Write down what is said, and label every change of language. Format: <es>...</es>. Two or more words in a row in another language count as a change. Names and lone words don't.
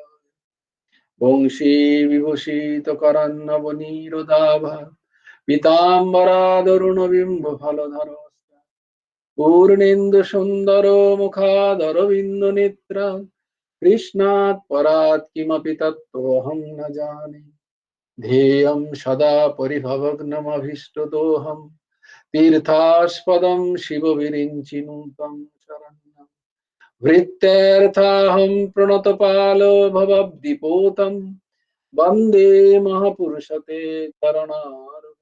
<sa>বংশী বিভূষিত করান্নব নীরদাভা, পীতাম্বরাদরুণ বিম্ব ফলধর, পূর্ণেন্দু সুন্দর মুখাদরবিন্দ নেত্রা, কৃষ্ণাৎ পরাৎ কিমপি তত্ত্বহং ন জানে। ध्येयं सदा परिभवग्नमभीष्टदोहं, तीर्थास्पदं शिवविरिञ्चिनुतं शरण्यं। वृत्त्यर्थाहं प्रणतपालो भवद्दिपोतं, वन्दे महापुरुषते चरणार।</sa>